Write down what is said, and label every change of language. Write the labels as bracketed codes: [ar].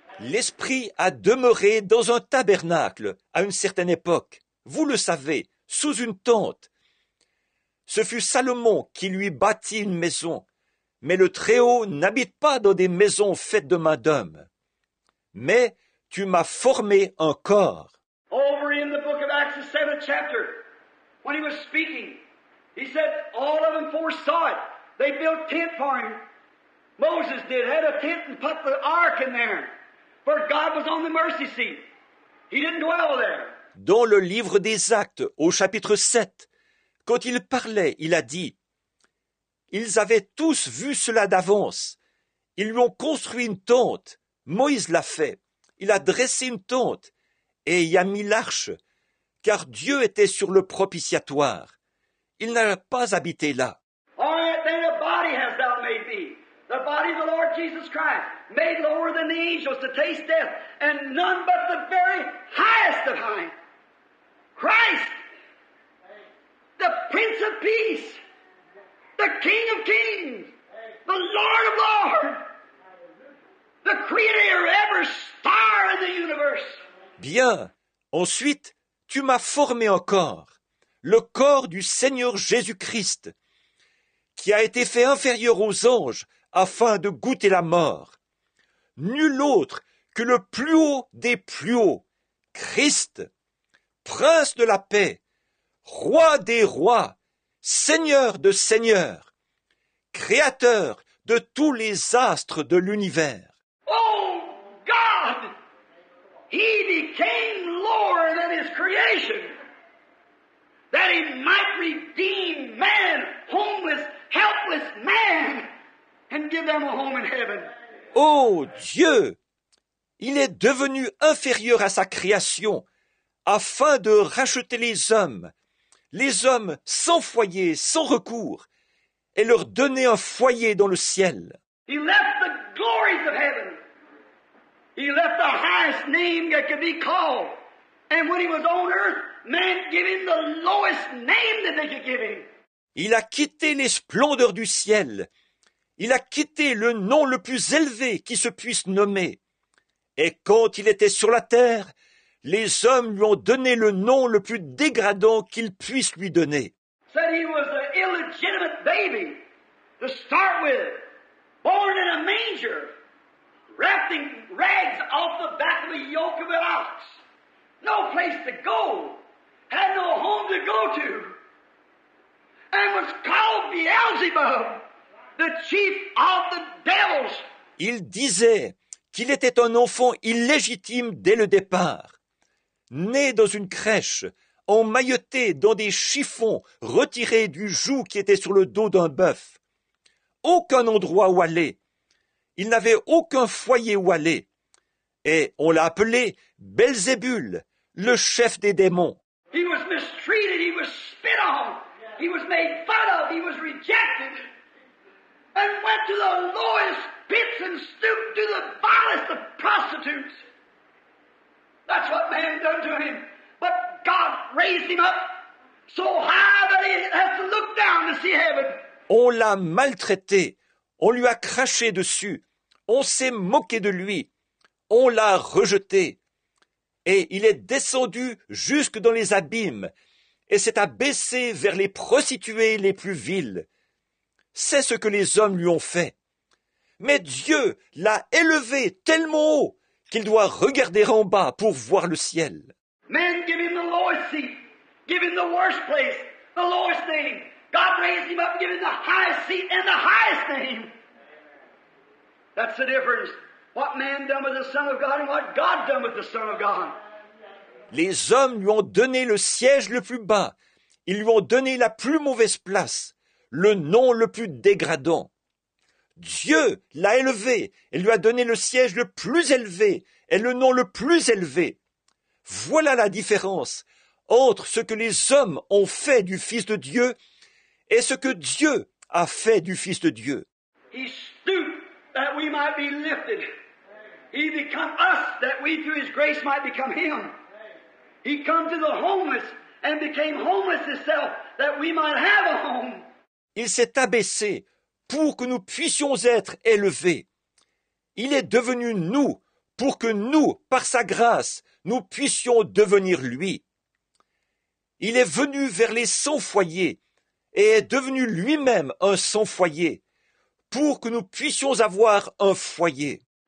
[fr] L'Esprit a demeuré dans un tabernacle à une certaine époque. Vous le savez, sous une tente. Ce fut Salomon qui lui bâtit une maison. Mais le Très-Haut n'habite pas dans des maisons faites de main d'homme. Mais tu m'as formé un corps. [en] Over in the book of Acts, the 7th chapter, when he was speaking, he said all of them foresaw it. They built tent for him. Moses did, had a tent and put the ark in there. For God was on the mercy seat. He didn't dwell there. [fr] Dans le livre des Actes, au chapitre 7, quand il parlait, il a dit « Ils avaient tous vu cela d'avance. Ils lui ont construit une tente. Moïse l'a fait. Il a dressé une tente et y a mis l'arche, car Dieu était sur le propitiatoire. Il n'a pas habité là. » [en] All right, then a body hast thou made me. The body of the Lord Jesus Christ, made lower than the angels to taste death, and none but the very highest of high. Christ, the Prince of Peace, the King of Kings, the Lord of Lords, the Creator of every star in the universe. [fr] Bien. Ensuite, tu m'as formé un corps, le corps du Seigneur Jésus-Christ, qui a été fait inférieur aux anges afin de goûter la mort. Nul autre que le plus haut des plus hauts, Christ, Prince de la paix, Roi des rois, Seigneur de seigneurs, Créateur de tous les astres de l'univers. [en] Oh God! He became lower than his creation, that he might redeem man, homeless, helpless man, and give them a home in heaven. [fr] Ô Dieu! Il est devenu inférieur à sa création, afin de racheter les hommes sans foyer, sans recours, et leur donner un foyer dans le ciel. [en] He left the glories of heaven. He left the highest name that could be called. And when he was on earth, man gave him the lowest name that they could give him. [fr] Il a quitté les splendeurs du ciel. Il a quitté le nom le plus élevé qui se puisse nommer. Et quand il était sur la terre, les hommes lui ont donné le nom le plus dégradant qu'ils puissent lui donner. [en] Said he was an illegitimate baby to start with, born in a manger, wrapped in rags off the back of a yoke of an ox. No place to go, had no home to go to, and was called Beelzebub, the chief of the devils. [fr] Il disait qu'il était un enfant illégitime dès le départ, né dans une crèche, emmailloté dans des chiffons retirés du joug qui était sur le dos d'un bœuf. Aucun endroit où aller. Il n'avait aucun foyer où aller. Et on l'a appelé Belzébul, le chef des démons. [en] He was mistreated, he was spit on, he was made fun of, he was rejected, and went to the lowest pits and stooped to the vilest of prostitutes. That's what man done to him. But God raised him up so high that he has to look down to see heaven. [fr] On l'a maltraité, on lui a craché dessus, on s'est moqué de lui, on l'a rejeté. Et il est descendu jusque dans les abîmes, et s'est abaissé vers les prostituées les plus viles. c'est ce que les hommes lui ont fait. Mais Dieu l'a élevé tellement haut qu'il doit regarder en bas pour voir le ciel. [en] Men give him the lowest seat, give him the worst place, the lowest name. God raised him up and gave him the highest seat and the highest name. That's the difference. What man done with the Son of God and what God done with the Son of God. [fr] Les hommes lui ont donné le siège le plus bas. Ils lui ont donné la plus mauvaise place, le nom le plus dégradant. Dieu l'a élevé et lui a donné le siège le plus élevé et le nom le plus élevé. Voilà la différence entre ce que les hommes ont fait du Fils de Dieu et ce que Dieu a fait du Fils de Dieu. [en] He stooped that we might be lifted. He become us that we through His grace might become Him. He come to the homeless and became homeless Himself that we might have a home. [fr] Il s'est abaissé pour que nous puissions être élevés. Il est devenu nous pour que nous, par sa grâce, nous puissions devenir lui. Il est venu vers les sans-foyers et est devenu lui-même un sans-foyer pour que nous puissions avoir un foyer.